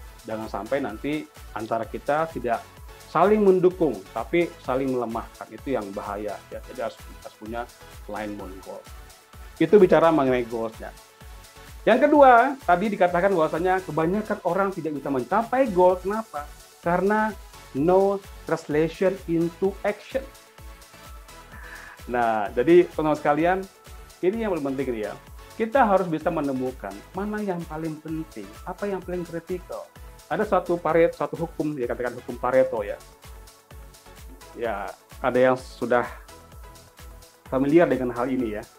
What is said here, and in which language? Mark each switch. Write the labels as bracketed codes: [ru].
[id] Jangan sampai nanti antara kita tidak saling mendukung, tapi saling melemahkan. Itu yang bahaya. Ya. Jadi harus punya alignment goal. Itu bicara mengenai goals-nya. Yang kedua, tadi dikatakan bahwasanya kebanyakan orang tidak bisa mencapai goal. Kenapa? Karena [en] no translation into action. [id] Nah, jadi teman-teman sekalian, ini yang paling penting ya. Kita harus bisa menemukan mana yang paling penting, apa yang paling kritikal. Ada suatu hukum, ya katakan hukum Pareto ya. Ya, ada yang sudah familiar dengan hal ini ya.